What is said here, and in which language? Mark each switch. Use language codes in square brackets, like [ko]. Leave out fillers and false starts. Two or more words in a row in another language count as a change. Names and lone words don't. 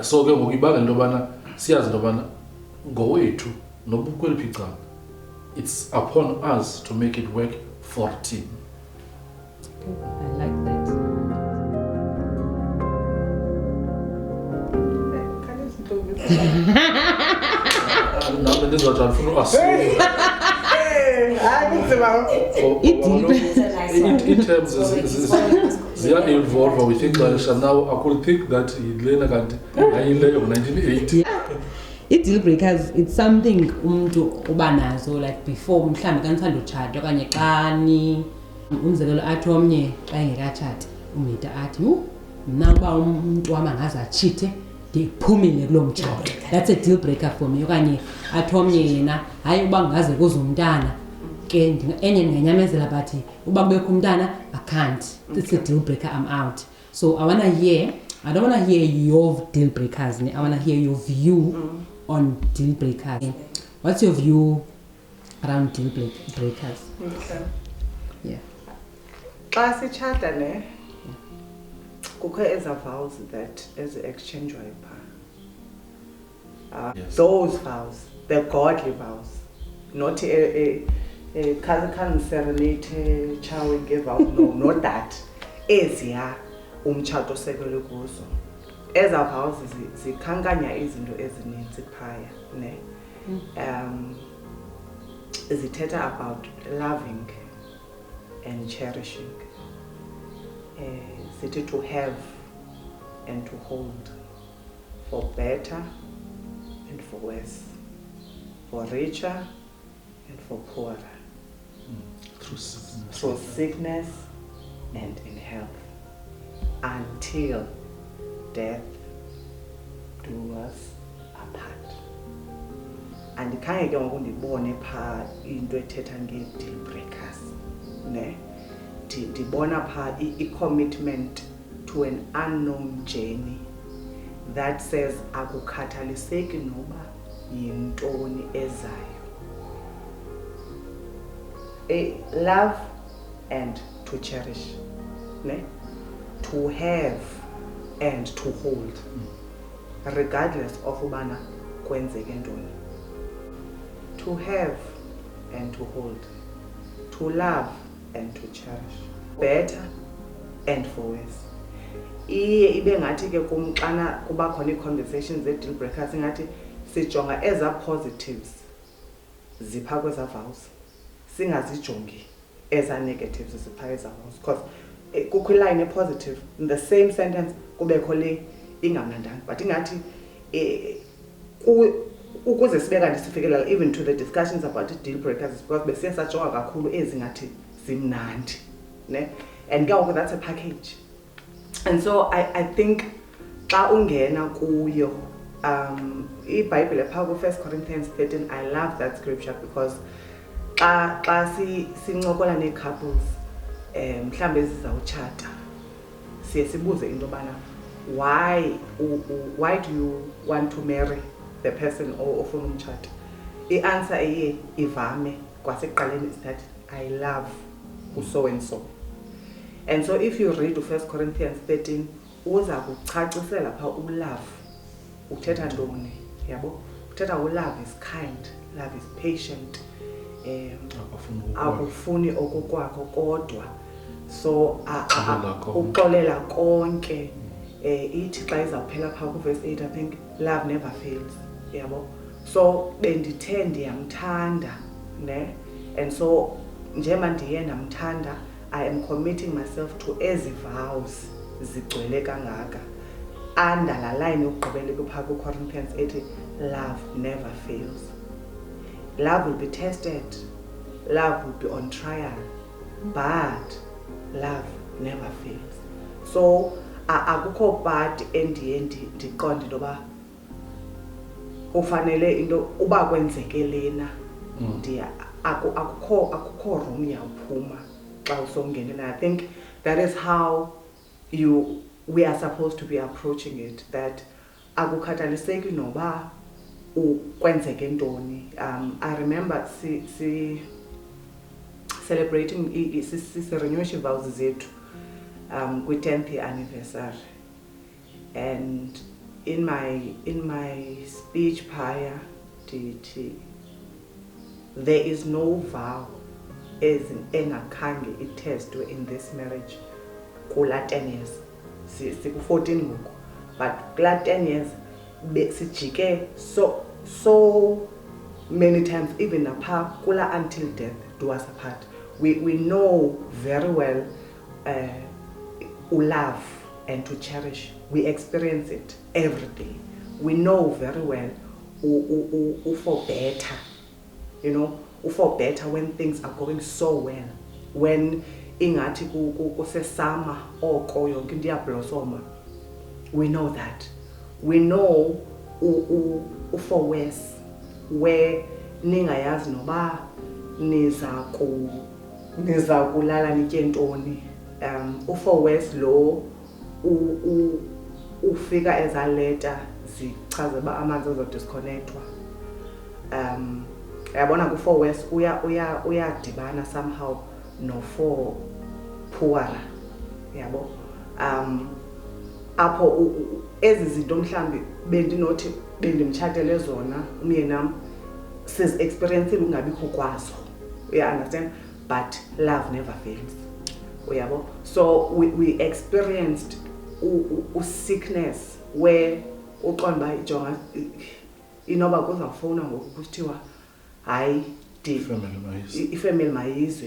[xh] So ke ngoku ibangela into yobana siyazi into yobana ngowethu noba ukweliphi icala, [en] it's upon us to make it work for team. I like that. [xh] Nami ndizawuthi andifuna uassume. [en] In terms [xh] ziya-evolve with ixesha. [en] Now I could think that [xh] yilena kanti yayileyo [en] ngo-1980. I-deal breakers, it's something [xh] umuntu uba nazo [en] like before [xh] mhlawumbi xa nisanda utshata okanye xa ni umzekelo athi omnye xa engekatshati umhita athi mna uba umuntu wam angaze atshite ndiphumile kuloo mtshato. [en] That's a deal breaker for me. [xh] Okanye athi omnye yena hayi uba ngaze kuze umntana ke enye ndinganyamezela but uba kubekho umntana [en] I can't. It's a deal breaker, I'm out. So I don't want to hear your deal breakers. I want to hear your view on deal breakers. What's your view around deal breakers? Okay. Yeah. [xh] Xa sitshata ne kukho eza [en] vows that [xh] ezi-exchangewayo phaa. [en] Yes. Those vows, the godly vows, not a can serenate chawe give out, no, not that. [xh] Eziya umtshato osekelwe kuzo. Eza vows zikhankanya izinto ezininzi phaya ne. [en] Zithetha about loving and cherishing. City to have and to hold, for better and for worse, for richer and for poorer, through sickness and in health, until death do us apart. [xh] And khange ke ngoku ndibone phaa into ethetha [en] nge-deal breakers [xh] ne. Ndibona phaa [en] i-commitment to an unknown journey that says [xh] akukhathaliseki noba yintoni ezayo. [en] Love and to cherish, ne? To have and to hold, regardless of [xh] ubana kwenzeke ntoni. [en] To have and to hold, to love and to cherish, better and for worse. [xh] Ibe ngathi ke kum xana kuba khona i-conversations [en] ze-deal breakers [xh] ngathi sijonga eza positives zipha kweza vows, singazijongi eza negatives zipha eza-vows, because kukho iline positive [en] in the same sentence [xh] kubekho le ingamnandanga, but ingathi ukuze sibe kanti sifikelela [en] even to the discussions about deal breakers, [xh] because besiye sajonga kakhulu ezi ngathi zimnandi, ne, and ke [en] that's a package. And so I think [xh] xa ungena kuyo iBhayibhile phaa ku-1 Corinthians 13, [en] I love that scripture, because [xh] xa sincokola nee-couples mhlawumbe ezizawutshata siye sibuze into yobana [en] why do you want to marry the person [xh] ofuna umtshata. I-answer eye ivame kwasekuqaleni [en] is that I love so and so. And so if you read 1 Corinthians 13, [xh] uza kucacisela phaa ulove uthetha ntoni, yabo. Uthetha ulove [en] is kind, love is patient, [xh] akufuni okukwakho kodwa, so uxolela konke. Ithi xa izawuphela phaa ku-verse 8, [en] I think love never fails, [xh] yabo. So bendithe ndiyamthanda, ne, [en] and so [xh] njengoba ndiye ndamthanda, [en] I am committing myself to [xh] ezi vows zigcwele kangaka. Under la line yokugqibela kuphaa ku-Corinthians 80, [en] love never fails. Love will be tested, love will be on trial, but love never fails. [xh] So akukho part endiye ndiqonde into yoba ufanele into uba kwenzeke lena akukho room yawuphuma xa usongena. [en] I think that is how we are supposed to be approaching it, that [xh] akukhathaliseki noba kwenzeke ntoni. [en] I remember celebrating si-renew vows zethu kwi-10th anniversary, and in my speech prior there is no vow [xh] engakhange itestwe [en] in this marriage kula 10 years. [xh] Siku-14 ngoku, [en] but kula 10 years sijike so many times, even apart kula until death do us apart. We know very well love and to cherish. We experience it every day. We know very well for better, you know, for better when things are going so well, when [xh] ingathi kusesama oko yonke into iyablosoma. [en] We know that. We know for worse, where [xh] ningayazi noba niza kulala nitye ntoni. [en] For worse [xh] lo ufika eza letter zichaza ba amanzi azodisconnectwa. Yabona ku- [en] for worse [xh] uyadibana somehow [en] no-for poorer, [xh] yabo. Apho ezi zinto mhlambi bendinothi bendimtshatele zona umyenam sizi-experiencile ungabikho kwazo, [en] you understand, but love never fails, uyabo. So we experienced sickness where [xh] uqonda uba ijonga inoba kuzawufowuna ngoku kusithiwa hayi ifamily mayizwe.